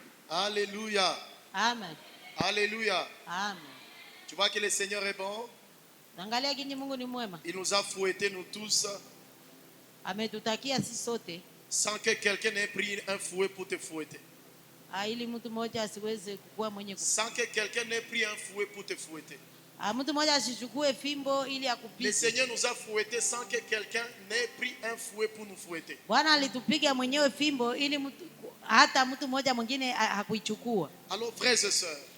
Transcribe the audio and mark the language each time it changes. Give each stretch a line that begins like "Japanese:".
French: Alléluia. Amen. Alléluia. Amen. Tu vois que le Seigneur est bon?
Swahili: Angalia ginyi Mungu ni mwema.
French: Il nous a fouettés nous tous.
Swahili: Ametutakia sisi sote.
French: Sans que quelqu'un ait pris un fouet pour te fouetter.
Swahili: Ili mtu mmoja asiweze kuwa mwenye
French: sans que quelqu'un n'ait pris un fouet pour te fouetter.
Swahili: Mtu mmoja asichukue fimbo ili akupige.
French: Le Seigneur nous a fouettés sans que quelqu'un n'ait pris un fouet pour nous fouetter.
Swahili: Bwana alitupiga mwenyewe fimbo ili hata mtu mmoja mwingine hakuichukua.
French: Alors frères et sœurs,